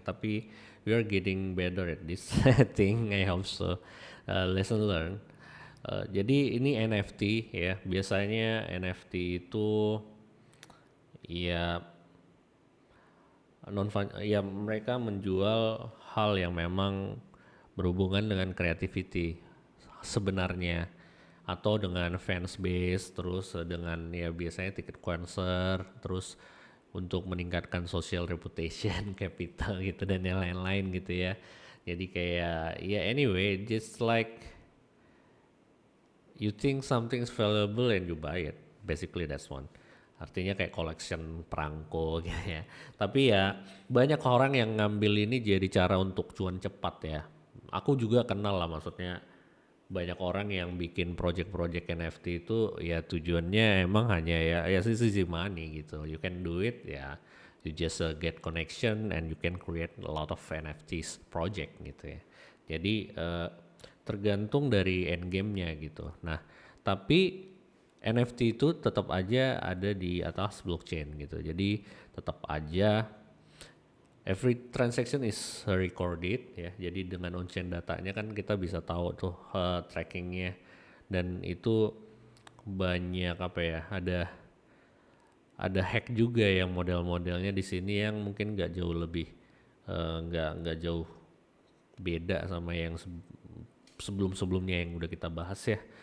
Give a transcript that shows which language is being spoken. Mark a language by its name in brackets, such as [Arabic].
[Indonesian] Tapi [English] we are getting better at this thing. I hope so. Lesson learned. [Indonesian] Jadi ini NFT ya. Biasanya NFT itu ya ya mereka menjual hal yang memang berhubungan dengan creativity sebenarnya, atau dengan fans base, terus dengan ya biasanya tiket konser, terus untuk meningkatkan [English] social reputation capital [Indonesian] gitu dan yang lain-lain gitu ya. Jadi kayak ya [English] anyway, just like you think something's valuable and you buy it, basically that's one. [Indonesian] Artinya kayak collection perangko gitu ya. Tapi ya banyak orang yang ngambil ini jadi cara untuk cuan cepat ya. Aku juga kenal lah, maksudnya banyak orang yang bikin project-project NFT itu ya tujuannya emang hanya ya sisi money gitu. [English] You can do it ya, you just get connection and you can create a lot of NFTs project [Indonesian] gitu ya. Jadi tergantung dari end game-nya gitu. Nah, tapi NFT itu tetap aja ada di atas blockchain gitu. Jadi tetap aja [English] every transaction is recorded [Indonesian] ya. Jadi dengan on-chain datanya kan kita bisa tahu tuh trackingnya, dan itu banyak apa ya, ada hack juga yang model-modelnya di sini yang mungkin nggak jauh lebih nggak jauh beda sama yang sebelum-sebelumnya yang udah kita bahas ya.